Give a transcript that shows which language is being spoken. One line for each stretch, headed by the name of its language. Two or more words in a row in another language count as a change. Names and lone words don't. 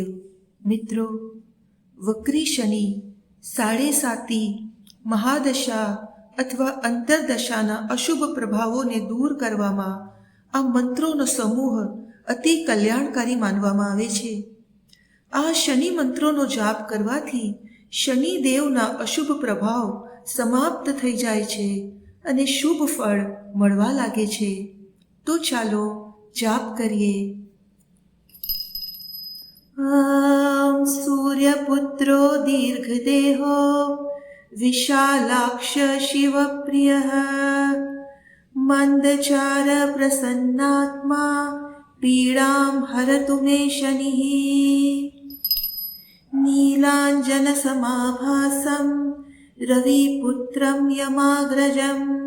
Gujarati: મિત્રો, વક્રી શનિ, સાડેસાતી, મહાદશા અથવા અંતરદશાના અશુભ પ્રભાવોને દૂર કરવામાં આ મંત્રોનો સમૂહ અતિ કલ્યાણકારી માનવામાં આવે છે. આ શનિ મંત્રોનો જાપ કરવાથી શનિદેવના અશુભ પ્રભાવ સમાપ્ત થઈ જાય છે અને શુભ ફળ મળવા લાગે છે. તો ચાલો જાપ કરીએ.
Sanskrit: सूर्यपुत्रो दीर्घदेहो विशालाक्ष शिवप्रियः मन्दचार प्रसन्नात्मा पीडां हरतु मे शनिः नीलाञ्जनसमाभासं रविपुत्रं यमाग्रजं